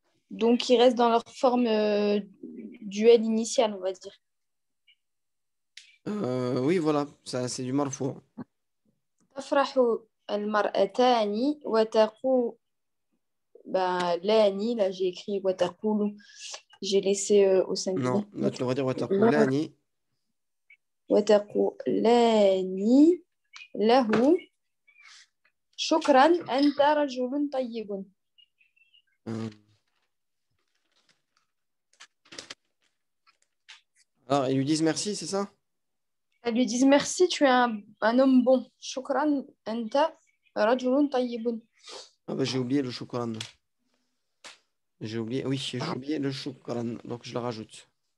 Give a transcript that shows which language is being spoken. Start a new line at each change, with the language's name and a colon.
French: Donc ils restent dans leur forme duel initial, on va dire. Oui, voilà, ça c'est du marfou.
Arabic: تفرح المرأتان وتقول لاني
French: là j'ai écrit
Arabic: وتقول
French: j'ai laissé au Non, singulier là tu devrais dire
Arabic: لا wataqulani. وتقولان له شكرا أنت رجل طيب.
French: Euh, Alors, ils lui disent merci, c'est ça? Elles lui disent merci, tu es un homme bon.
Arabic: شكرا أنت رجل طيب.
French: Ah bah j'ai oublié le shukran. J'ai oublié, oui, j'ai oublié le shukran, donc je le rajoute.